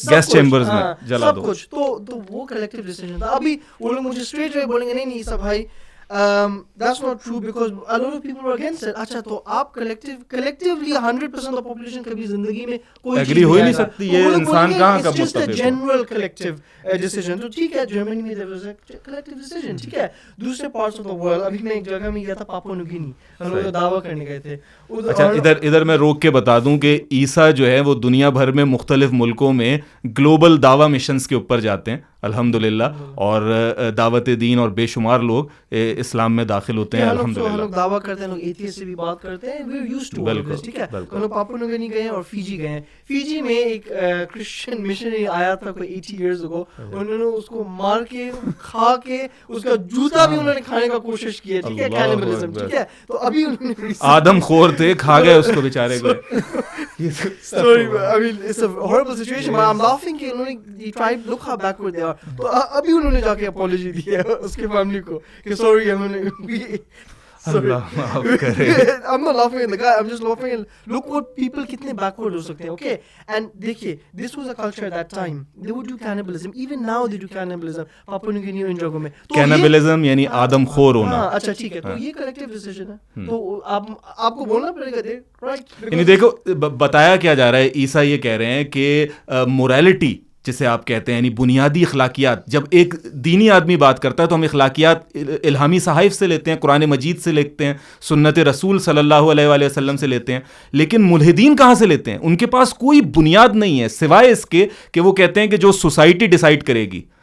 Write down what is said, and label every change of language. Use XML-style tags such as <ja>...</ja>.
<ur>Chambers میں جلا دو, سب کچھ. تو وہ کلیکٹیو ڈیسیژن تھا. ابھی وہ لوگ مجھے اسٹریٹ وے بولیں گے نہیں عیسیٰ بھائی,</ur> <en>that's not true because a lot of people are against it.</en> <ur>اچھا, تو آپ collectively 100% of population کبھی زندگی میں کوئی ایگری ہو ہی نہیں سکتی, یہ انسان کہاں کا متفق ہے.</ur> <en>It's just a general collective decision.</en> <ur>تو ٹھیک ہے, جرمنی میں</ur> <en>there was a collective decision,</en> <ur>ٹھیک ہے. دوسرے parts of the world, ابھی میں ایک جگہ میں گیا تھا پاپوا نیو گینی, ہم لوگ دعویٰ کرنے گئے تھے. اچھا, ادھر میں روک کے بتا دوں کہ عیسیٰ جو ہے وہ دنیا بھر میں مختلف ملکوں میں گلوبل دعویٰ مشنز کے اوپر جاتے ہیں الحمدللہ, اور دعوت دین اور بے شمار لوگ اسلام میں داخل ہوتے ہیں الحمدللہ. ہم لوگ دعویٰ کرتے ہیں, لوگ ایتھیسٹ سے بھی بات کرتے ہیں,</ur> <en>we are used to all this,</en> <ur>ٹھیک ہے. ہم لوگ پاپوا نیو گینی گئے اور فیجی گئے ہیں. فیجی میں ایک کرسچن مشنری آیا تھا کوئی 80 ایئرز اگو, انہوں نے اس کو مار کے کھا کے اس کا جوتا بھی انہوں نے کھانے کا کوشش کی ہے, ٹھیک ہے, کینیبلزم, ٹھیک ہے. تو ابھی انہوں نے آدم خور تھے, کھا گئے اس کو بیچارے کو.</ur> <en>Sorry, I mean it's a horrible situation, but I'm laughing</en> <ur>کہ انہوں نے</ur> <en>tried look how backward they are.</en> <ur>تو ابھی انہوں نے جا کے اپولوجی دی ہے اس کی فیملی کو کہ سوری ہم نے, اللہ معاف کرے.</ur> <en>I'm not laughing at the guy, I'm just laughing at look what people</en> <ur>کتنے backward ہو سکتے ہیں,</ur> <en>okay. And دیکھیے, this was a culture at that time, they would do cannibalism, even now they do cannibalism, Papua New Guinea</en> <ur>ان جگہوں میں. Cannibalism یعنی آدم خور ہونا. اچھا ٹھیک ہے, تو یہ collective decision ہے, تو آپ کو بولنا پڑے گا, right. یعنی دیکھو بتایا کیا جا رہا ہے, عیسیٰ یہ کہہ رہے ہیں کہ موریلٹی جسے آپ کہتے ہیں یعنی بنیادی اخلاقیات, جب ایک دینی آدمی بات کرتا ہے تو ہم اخلاقیات الہامی صحائف سے لیتے ہیں, قرآن مجید سے لیتے ہیں, سنت رسول صلی اللہ علیہ وآلہ وسلم سے لیتے ہیں, لیکن ملحدین کہاں سے لیتے ہیں؟ ان کے پاس کوئی بنیاد نہیں ہے سوائے اس کے کہ وہ کہتے ہیں کہ جو سوسائٹی ڈیسائیڈ کرے گی,</ur>